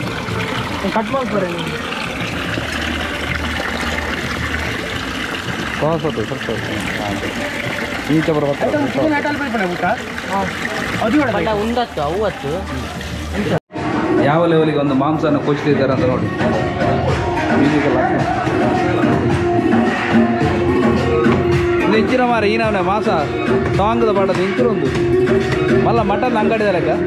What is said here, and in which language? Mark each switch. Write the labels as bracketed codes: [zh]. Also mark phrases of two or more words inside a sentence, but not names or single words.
[kn] ಸ್ವಲ್ಪ ಈಚೆ ಬರ್ಬೇಕು. ಯಾವ ಲೆವೆಲಿಗೆ ಒಂದು ಮಾಂಸನ ಕೊಚ್ತಿದ್ದಾರೆ ಅಂತ ನೋಡಿ. [tcy] ಹೆಚ್ಚಿನ ಮಾರ ಈ ನಾವೇ ಮಾಸ ಟಾಂಗದ ಪಾಡದು ಇಂಚರೊಂದು ಮಲ್ಲ ಮಟನ್ ಅಂಗಡಿ ಲೆಕ್ಕ